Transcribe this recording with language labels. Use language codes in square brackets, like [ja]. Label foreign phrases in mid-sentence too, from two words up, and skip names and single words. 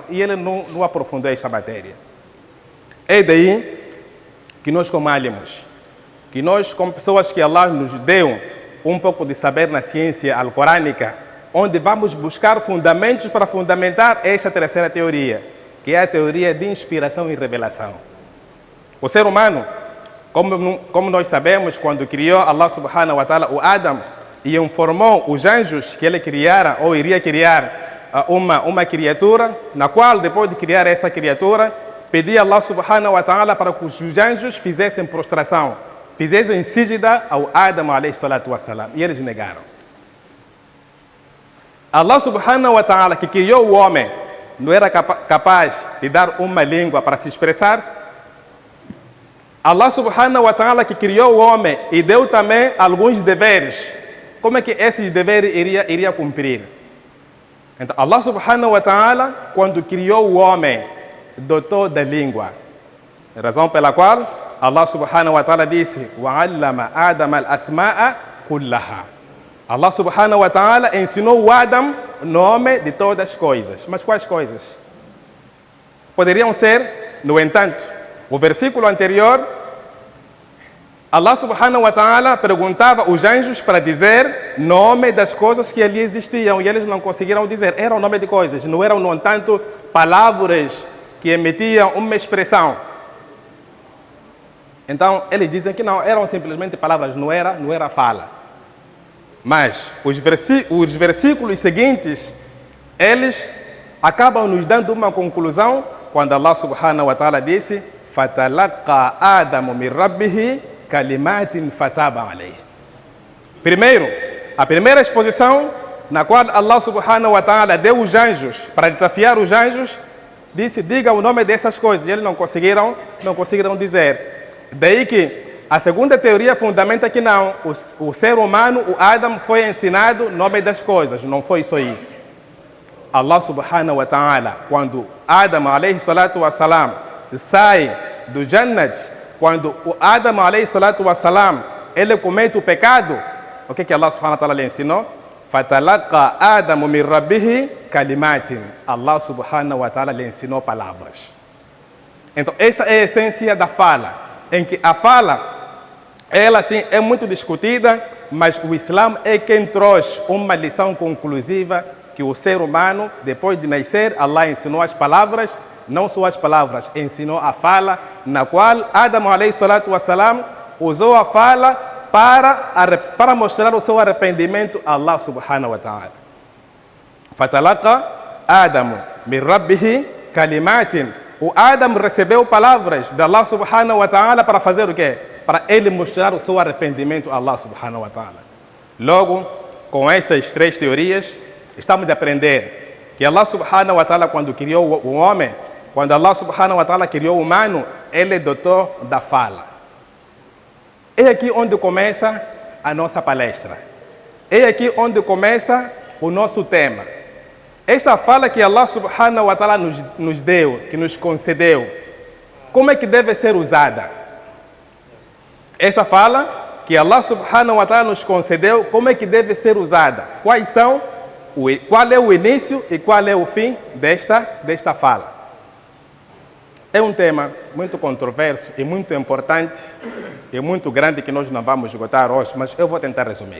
[pt] E ele não aprofundou esta matéria. É daí que nós, como álamos, que nós, como pessoas que Allah nos deu um pouco de saber na ciência alcorânica, onde vamos buscar fundamentos para fundamentar esta terceira teoria, que é a teoria de inspiração e revelação. O ser humano, como nós sabemos, quando criou [ar] الله سبحانه وتعالى [pt] o Adam e informou os anjos que ele criara ou iria criar uma criatura, na qual depois de criar essa criatura, pedia a [ar] الله سبحانه وتعالى [pt] para que os anjos fizessem prostração, fizessem síjida ao Adam [ar] عليه الصلاة والسلام, [pt] e eles negaram. [ar] الله سبحانه وتعالى, [pt] que criou o homem, não era capaz de dar uma língua para se expressar? [ar] الله سبحانه وتعالى, [pt] que criou o homem e deu também alguns deveres, como é que esses deveres iria cumprir? Então, [ar] الله سبحانه وتعالى, [pt] quando criou o homem, dotou da língua. Razão pela qual [ar] الله سبحانه وتعالى [pt] disse: [ar] وَعَلَّمَ آدَمَ الْأَسْمَاءَ كُلَّهَا. الله سبحانه وتعالى [pt] ensinou o Adam o nome de todas as coisas. Mas quais coisas? Poderiam ser, no entanto, o versículo anterior, [ar] الله سبحانه وتعالى [pt] perguntava os anjos para dizer nome das coisas que ali existiam, e eles não conseguiram dizer. Era o nome de coisas, não eram, no entanto, palavras que emitiam uma expressão. Então, eles dizem que não, eram simplesmente palavras, não era fala. Mas os versículos seguintes, eles acabam nos dando uma conclusão quando [ar] الله سبحانه وتعالى [pt] disse: [ar] فَتَلَقَّى آدَمُ مِنْ رَبِّهِ كَلِمَاتٍ فَتَابَ عَلَيْهِ. [pt] Primeiro, a primeira exposição, na qual [ar] الله سبحانه وتعالى [pt] deu os anjos, para desafiar os anjos, disse: diga o nome dessas coisas. E eles não conseguiram dizer. Daí que a segunda teoria fundamenta que não, o ser humano, o Adam, foi ensinado o nome das coisas, não foi só isso. [ar] الله سبحانه وتعالى, [pt] quando Adam [ar] عليه الصلاة والسلام [pt] sai do Jannat, quando o Adam [ar] عليه الصلاة والسلام, [pt] ele comete o pecado, o que [ar] الله سبحانه وتعالى [pt] lhe ensinou? [ar] فَتَلَقَّى آدَمُ مِنْ رَبِّهِ كَلِمَاتٍ. الله سبحانه وتعالى [pt] lhe ensinou palavras. Então, essa é a essência da fala, em que a fala, ela sim é muito discutida, mas o Islã é quem trouxe uma lição conclusiva que o ser humano, depois de nascer, Allah ensinou as palavras, não só as palavras, ensinou a fala, na qual Adam [ar] عليه الصلاة والسلام [pt] usou a fala para mostrar o seu arrependimento a [ar] الله سبحانه وتعالى. فتلقى آدم من ربه كلمات. [pt] O Adam recebeu palavras de [ar] الله سبحانه وتعالى [pt] para fazer o quê? Para ele mostrar o seu arrependimento a [ar] الله سبحانه وتعالى. [pt] Logo, com essas três teorias, estamos a aprender que [ar] الله سبحانه وتعالى, [pt] quando criou o homem, quando [ar] الله سبحانه وتعالى [pt] criou o humano, ele é doutor da fala. É aqui onde começa a nossa palestra. É aqui onde começa o nosso tema. Esta fala que [ar] الله سبحانه وتعالى [pt] nos deu, que nos concedeu, como é que deve ser usada? Essa fala que [ar] الله سبحانه وتعالى [pt] nos concedeu, como é que deve ser usada? Qual é o início e qual é o fim desta fala? É um tema muito controverso e muito importante e muito grande que nós não vamos esgotar hoje, mas eu vou tentar resumir.